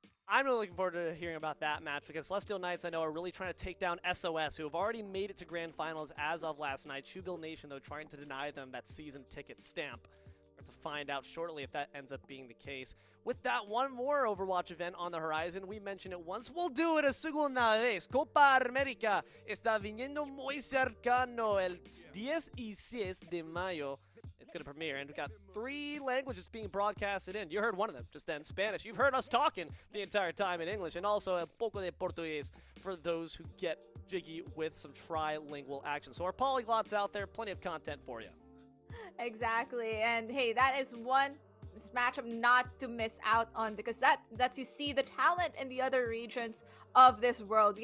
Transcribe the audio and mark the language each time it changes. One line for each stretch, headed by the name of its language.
English: I'm really looking forward to hearing about that match because Celestial Knights, I know, are really trying to take down SOS, who have already made it to grand finals as of last night. Shubil Nation, though, trying to deny them that season ticket stamp. We're to find out shortly if that ends up being the case. With that, one more Overwatch event on the horizon. We mentioned it once. We'll do it a
Spanish: segunda vez. Copa América está viniendo muy cercano el 10 y 6 de mayo.
English: It's going to premiere, and we've got 3 languages being broadcasted in. You heard one of them just then, Spanish. You've heard us talking the entire time in English, and also
Spanish: a poco de
English: Portuguese for those who get jiggy with some trilingual action. So our polyglots out there, plenty of content for you. Exactly, and hey, that is one matchup not to miss out on, because that lets you see the talent in the other regions of this world.